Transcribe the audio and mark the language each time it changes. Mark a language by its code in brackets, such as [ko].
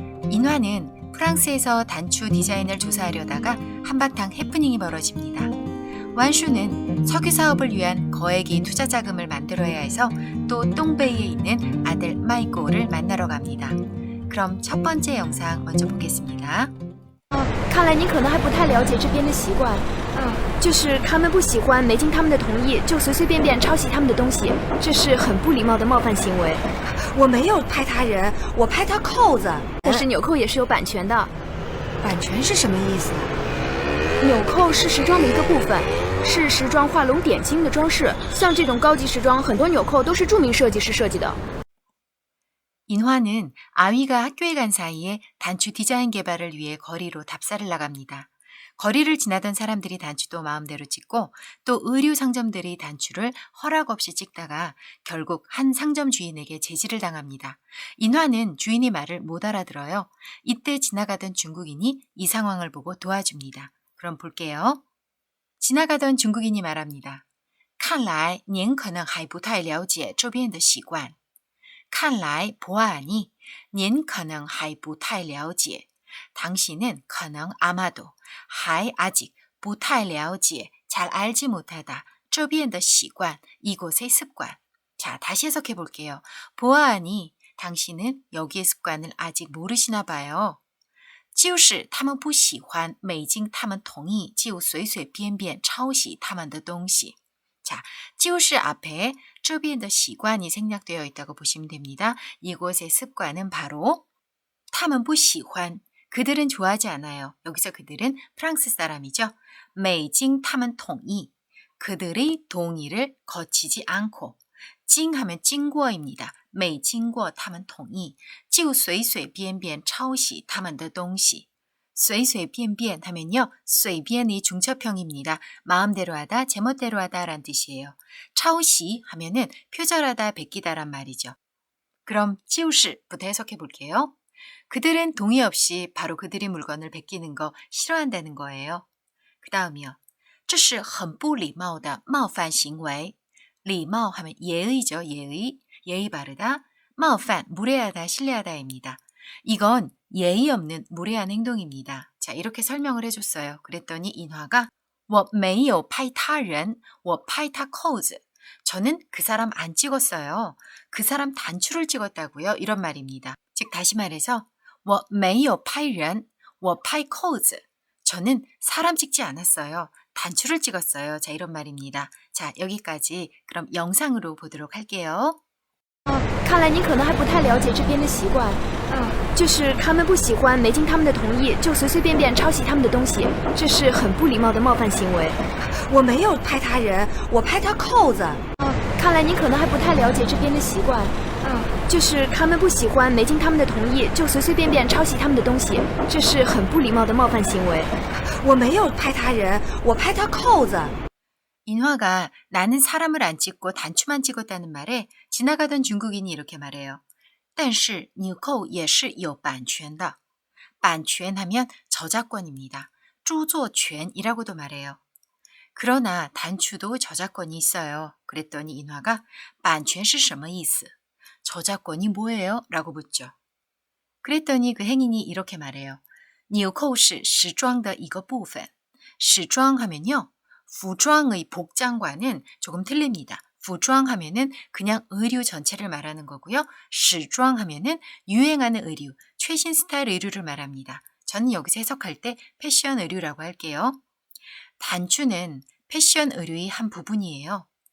[ko] 인화는 프랑스에서 단추 디자인을 조사하려다가 한바탕 해프닝이 벌어집니다. 완슈는 석유 사업을 위한 거액의 투자 자금을 만들어야 해서 또 똥베이에 있는 아들 마이꼬를 만나러 갑니다. 그럼 첫 번째 영상 먼저 보겠습니다. [zh] 看来你可能还不太了解这边的习惯，就是他们不喜欢没经他们的同意就随随便便抄袭他们的东西，这是很不礼貌的冒犯行为。我没有拍他人，我拍他扣子。但是纽扣也是有版权的。版权是什么意思？纽扣是时装的一个部分，是时装画龙点睛的装饰。像这种高级时装，很多纽扣都是著名设计师设计的。 [ko] 인화는 아위가 학교에 간 사이에 단추 디자인 개발을 위해 거리로 답사를 나갑니다. 거리를 지나던 사람들이 단추도 마음대로 찍고 또 의류 상점들이 단추를 허락 없이 찍다가 결국 한 상점 주인에게 제지를 당합니다. 인화는 주인의 말을 못 알아들어요. 이때 지나가던 중국인이 이 상황을 보고 도와줍니다. 그럼 볼게요. 지나가던 중국인이 말합니다. [zh] 看来您可能还不太了解这边的习惯 看来 [ko] 보아하니 [zh] 您可能还不太了解 [ko] 당신은 [zh] 可能 [ko] 아마도 [zh] 还 [ko] 아직 [zh] 不太了解 [ko] 잘 알지 못하다 [zh] 这边的习惯 [ko] 이곳의 습관. 자, 다시 해석해 볼게요. 보아하니 당신은 여기의 습관을 아직 모르시나 봐요. [zh] 就是他们不喜欢没经他们同意就随随便便抄袭他们的东西 자, 就是 앞에 这边的习惯이 [ko] 생략되어 있다고 보시면 됩니다. 이곳의 습관은 바로 [zh] 他们不喜欢 [ko] 그들은 좋아하지 않아요. 여기서 그들은 프랑스 사람이죠. [zh] 没经他们同意 [ko] 그들의 동의를 거치지 않고 经 하면 经过입니다. [zh] 没经过他们同意就随随便便抄袭他们的东西 随随便便 [ko] 하면요. 随便이 중첩형입니다. 마음대로 하다, 제멋대로 하다 라는 뜻이에요. 抄袭 하면은 표절하다, 베끼다란 말이죠. 그럼 就是부터 해석해 볼게요. 그들은 동의 없이 바로 그들의 물건을 베끼는 거 싫어한다는 거예요. 그 다음이요. [zh] 这是很不礼貌的冒犯行为 礼貌 [ko] 하면 예의죠. 예의 바르다. 冒犯 무례하다, 실례하다입니다. 이건 예의 없는 무례한 행동입니다. 자, 이렇게 설명을 해줬어요. 그랬더니 인화가 [zh] 我没有拍他人,我拍他扣子. [ko] 저는 그 사람 안 찍었어요. 그 사람 단추를 찍었다고요. 이런 말입니다. 즉 다시 말해서 [zh] 我没有拍人,我拍扣子. [ko] 저는 사람 찍지 않았어요. 단추를 찍었어요. 자, 이런 말입니다. 자, 여기까지 그럼 영상으로 보도록 할게요. [zh] 看来你可能还不太了解这边的习惯，就是他们不喜欢没经他们的同意就随随便便抄袭他们的东西，这是很不礼貌的冒犯行为。我没有拍他人，我拍他扣子。看来你可能还不太了解这边的习惯，就是他们不喜欢没经他们的同意就随随便便抄袭他们的东西，这是很不礼貌的冒犯行为。我没有拍他人，我拍他扣子。 [ko] 인화가 나는 사람을 안 찍고 단추만 찍었다는 말에 지나가던 중국인이 이렇게 말해요. [zh] 但是纽扣也是有版权的. [ko] 版权하면 저작권입니다. 著作权이라고도 말해요. 그러나 단추도 저작권이 있어요. 그랬더니 인화가 [zh] 版权是什么意思? [ko] 저작권이 뭐예요? 라고 묻죠. 그랬더니 그 행인이 이렇게 말해요. [zh] 纽扣是时装的一个部分. [ko] 时装하면요. 服装의 복장과는 조금 틀립니다. 服装 하면은 그냥 의류 전체를 말하는 거고요. 时装 하면은 유행하는 의류, 최신 스타일 의류를 말합니다. 저는 여기서 해석할 때 패션 의류라고 할게요. 단추는 패션 의류의 한 부분이에요.